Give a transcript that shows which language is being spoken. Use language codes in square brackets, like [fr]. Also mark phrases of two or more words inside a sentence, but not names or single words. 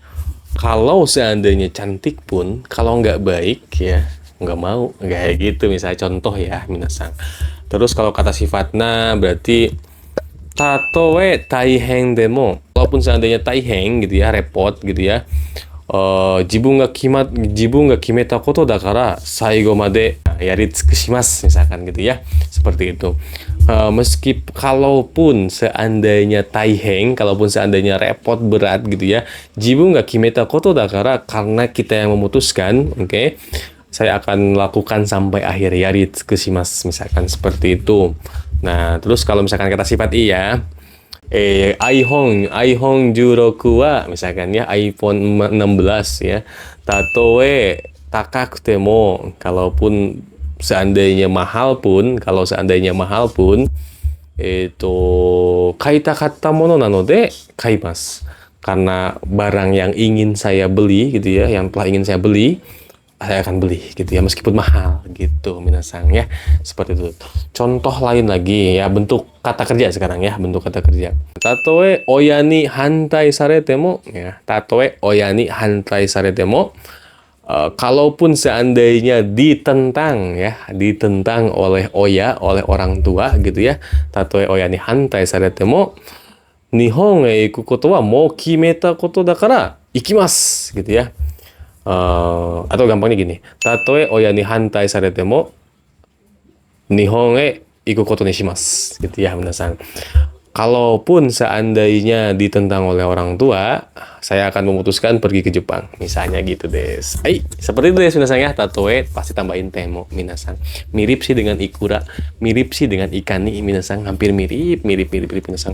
[id] Kalau seandainya cantik pun kalau nggak baik ya nggak mau, kayak gitu misalnya contoh ya minasang. Terus kalau kata sifatnya berarti [ja] たとえ大変でも, [id] walaupun seandainya taiheng gitu ya, repot gitu ya, [ja] 自分が決めたことだから最後までやり尽くします [id] misalkan gitu ya, seperti itu. Kalaupun seandainya taiheng, kalaupun seandainya repot berat gitu ya, [ja] 自分が決めたことだから, [id] karena kita yang memutuskan, oke, saya akan lakukan sampai akhir yaritsukushimasu misalkan seperti itu. Nah, terus kalau misalkan kata sifat iya, iPhone 16 wa misalkan ya, iPhone 16 ya, [ja] たとえ高くても, [id] kalaupun seandainya mahal pun, kalau seandainya mahal pun, itu [ja] 買いたかったものなので買います, [id] karena barang yang ingin saya beli gitu ya, yang telah ingin saya beli, saya akan beli gitu ya, meskipun mahal gitu minasang ya, seperti itu. Contoh lain lagi ya, bentuk kata kerja sekarang ya, bentuk kata kerja. [ja] たとえ親に反対されても ya, たとえ親に反対されても, [id] kalaupun seandainya ditentang ya, ditentang oleh oya, oleh orang tua gitu ya, [ja] たとえ親に反対されても日本へ行くことはもう決めたことだから行きます [id] gitu ya. Atau gampangnya gini, [ja] たとえ親に反対されても日本へ行くことにします [id] gitu ya minasan. Kalaupun seandainya ditentang oleh orang tua, saya akan memutuskan pergi ke Jepang misalnya gitu des. Seperti itu des minasan ya, tatoe pasti tambahin temo minasan. Mirip sih dengan ikura, mirip sih dengan ikani minasan, hampir mirip minasan.